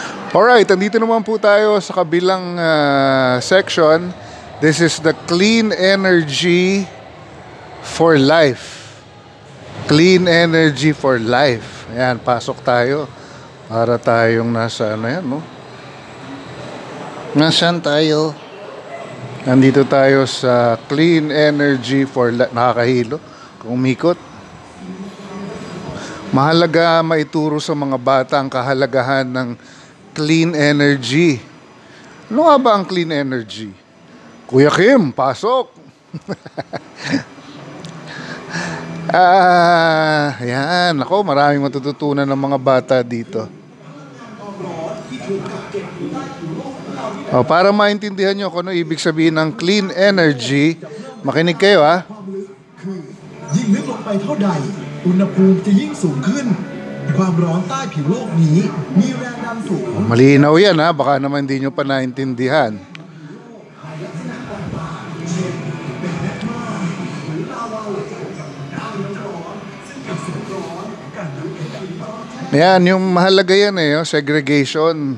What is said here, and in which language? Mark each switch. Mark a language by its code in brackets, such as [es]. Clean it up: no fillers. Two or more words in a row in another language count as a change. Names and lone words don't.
[tl] Alright, andito naman po tayo sa kabilang section. [en] This is the clean energy for life. Clean energy for life. [tl] Ayan, pasok tayo. Para tayong nasa ano yan, no? Nasaan tayo? Nandito tayo sa [en] clean energy for life. [tl] Nakakahilo kung umikot. Mahalaga maituro sa mga bata ang kahalagahan ng [en] clean energy. [tl] Ano nga ba ang [en] clean energy? [tl] Kuya Kim, pasok! Yan. Ako, maraming matututunan ng mga bata dito. Para maintindihan nyo kung ano ibig sabihin ng [en] clean energy, [tl] makinig kayo ha. [th] ยิ่งลึกลงไปเท่าใดอุณหภูมิจะยิ่งสูงขึ้นความร้อนใต้ผิวโลกนี้มีแรงดันสูง [tl] Malinaw yan ha, baka naman hindi nyo pa naintindihan. Yan, yung mahalaga yan yung segregation.